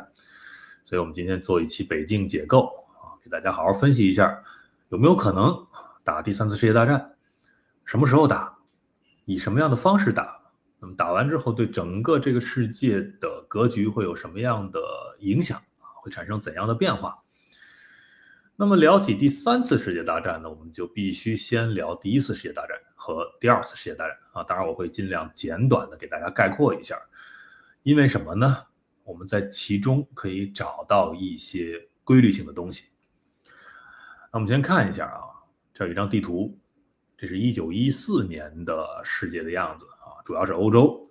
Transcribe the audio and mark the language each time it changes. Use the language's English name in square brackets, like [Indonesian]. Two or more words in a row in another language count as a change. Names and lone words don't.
[Chinese] 所以我們今天做一期北境解構給大家好好分析一下，有沒有可能打第3次世界大戰，什麼時候打，以什麼樣的方式打，那麼打完之後对整個這個世界的格局會有什麼樣的影響，會產生怎樣的變化。那麼聊起第3次世界大戰呢，我們就必須先聊第1次世界大戰和第2次世界大戰當然我會盡量簡短的給大家概括一下。因為什麼呢？我們在其中可以找到一些規律性的東西。那我們先看一下這有一張地圖，這是1914年的世界的樣子主要是歐洲。